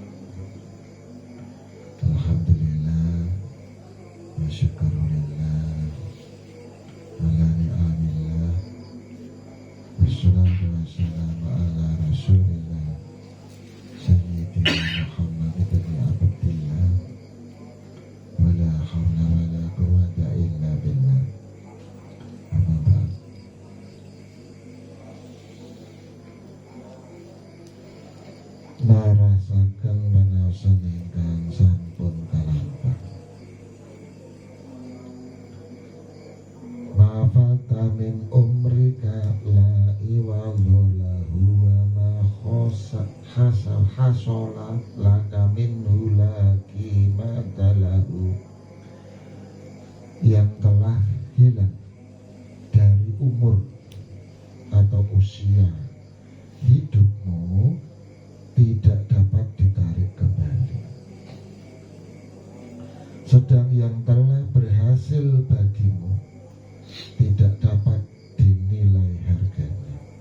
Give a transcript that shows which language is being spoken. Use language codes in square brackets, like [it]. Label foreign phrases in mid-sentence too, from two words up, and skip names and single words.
[ar] الحمد لله والشكر لله على نعم الله والصلاة والسلام على رسول الله سيدنا محمد بن عبد الله ولا حول ولا قوة إلا بالله. أما بعد. [jv] Narasaken menaosan ingkang sampun kalampah [ar] ما فات من عمرك لا عوض وما حصل لك منه لا قيمة له. [id] Yang telah hilang dari umur atau usia hidupmu tidak dapat ditarik kembali, sedang yang telah berhasil bagimu tidak dapat dinilai harganya.